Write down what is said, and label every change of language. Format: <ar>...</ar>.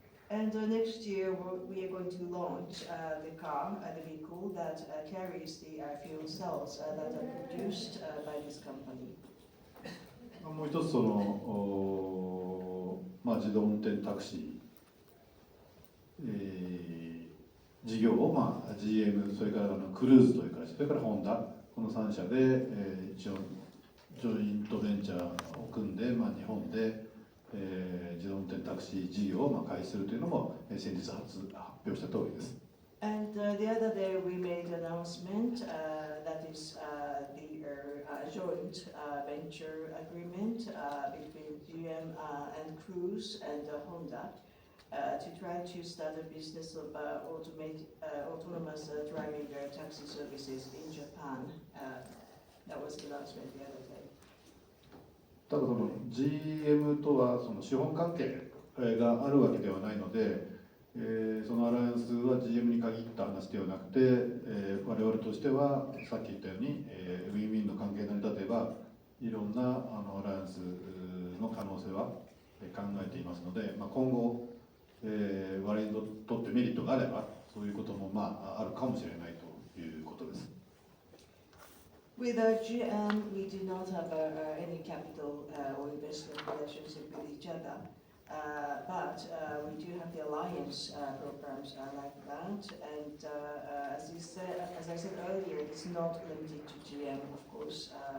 <en>And next year we are going to launch the car, the vehicle that carries the fuel cells that are produced by this company.</en> <ja>もう一つ自動運転タクシー、事業を、GM、それからクルーズという会社、それからホンダ、この3社で、一応ジョイントベンチャーを組んで、日本で、自動運転タクシー事業を開始するというのも、先日発表した通りです。</ja> <en>And the other day we made an announcement that is the joint venture agreement between GM and Cruise and Honda to try to start a business of autonomous driving taxi services in Japan. That was the announcement the other day.</en> <ja>ただGM とは資本関係があるわけではないので、そのアライアンスは GM に限った話ではなくて、我々としてはさっき言ったように、ウィンウィンの関係成り立てばいろんなアライアンスの可能性は考えていますので、今後、我々にとってメリットがあればそういうこともあるかもしれないということです。</ja> <en>With GM, we do not have any capital or investment relationship with each other. But we do have the alliance programs like that, and as I said earlier, it's not limited to GM, of course.</en>